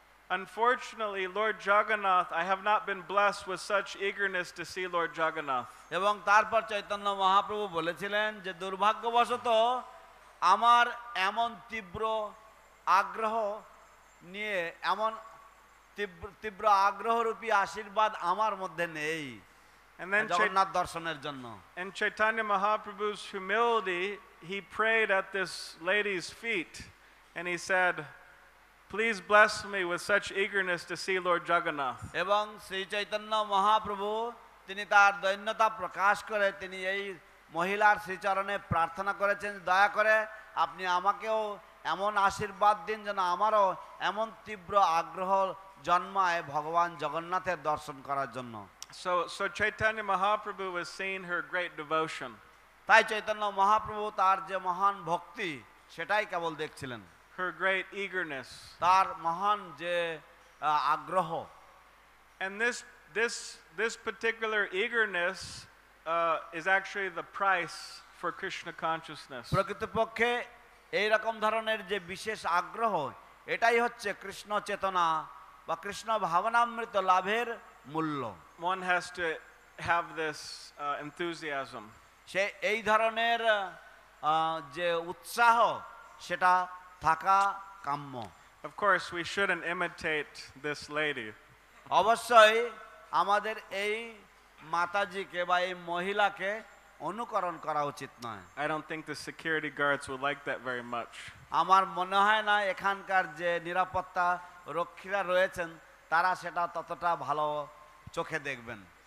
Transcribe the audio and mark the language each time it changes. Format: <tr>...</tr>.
<en>Unfortunately, Lord Jagannath, I have not been blessed with such eagerness to see Lord Jagannath.</en> <bn>এবং তারপর চৈতন্য মহাপ্রভু বলেছিলেন যে দুর্ভাগ্যবশত আমার এমন তীব্র আগ্রহ নিয়ে এমন তীব্র আগ্রহরূপী আশীর্বাদ আমার মধ্যে নেই</bn> <en>And then</en> <bn>জগন্নাথ দর্শনের জন্য।</bn> <en>in Chaitanya Mahaprabhu's humility, he prayed at this lady's feet and he said, "Please bless me with such eagerness to see Lord Jagannath."</en> <bn>এবং শ্রী চৈতন্য মহাপ্রভু তিনি তার দৈন্যতা প্রকাশ করে তিনি এই মহিলার শ্রীচরণে প্রার্থনা করেছেন, দয়া করে আপনি আমাকেও এমন আশীর্বাদ দিন যেন আমারও এমন তীব্র আগ্রহ জন্মায় ভগবান জগন্নাথের দর্শন করার জন্য।</bn> <en>So Chaitanya Mahaprabhu was seeing her great devotion.</en> <bn>তাই চৈতন্য মহাপ্রভু তার যে মহান ভক্তি সেটাই কেবল দেখছিলেন,</bn> <en>her great eagerness.</en> <bn>তার মহান যে আগ্রহ।</bn> <en>And this particular eagerness is actually the price for Krishna consciousness.</en> <bn>প্রকৃতপক্ষে এই রকম ধরনের যে বিশেষ আগ্রহ এটাই হচ্ছে কৃষ্ণ চেতনা বা কৃষ্ণ ভাবনামৃত লাভের মূল্য।</bn> <en>One has to have this enthusiasm.</en> <bn>সে এই ধরনের যে উৎসাহ সেটা থাকা কাম্য।</bn> <en>Of course, we shouldn't imitate this lady.</en> <bn>অবশ্যই আমাদের এই মাতাজিকে বা এই মহিলাকে অনুকরণ করা উচিত নয়।</bn> <en>I don't think the security guards would like that very much.</en> <bn>আমার মনে হয় না এখানকার যে নিরাপত্তা রক্ষীরা রয়েছেন তারা সেটা ততটা ভালো চোখে দেখবেন।</bn>